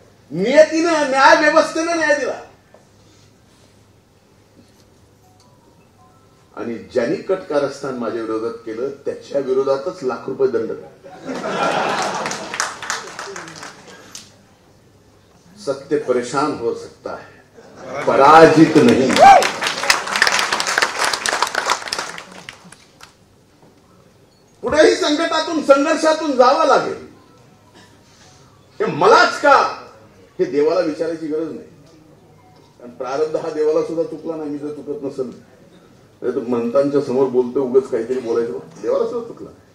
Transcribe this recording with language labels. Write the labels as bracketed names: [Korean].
[Marathi] नियतीनं, न्याय व्यवस्थेनं न्याय दिला. आणि ज्यांनी कटकारस्थान माझ्या विरोधात केलं त्याच्या विरोधातच लाख रुपये दंड. [Hindi] सत्य परेशान हो सकता है, पराजित नहीं. [Marathi] पुढेही संकटातून, संघर्षातून जावं लागेल. हे मलाच का, हे देवाला विचारायची गरज नाही. कारण प्रारब्ध हा देवाला सुद्धा चुकला नाही. मी जर चुकत नसेल तर म्हणतांच्या समोर बोलतो, उगाच काहीतरी बोलायचं, देवाला सुद्धा चुकला.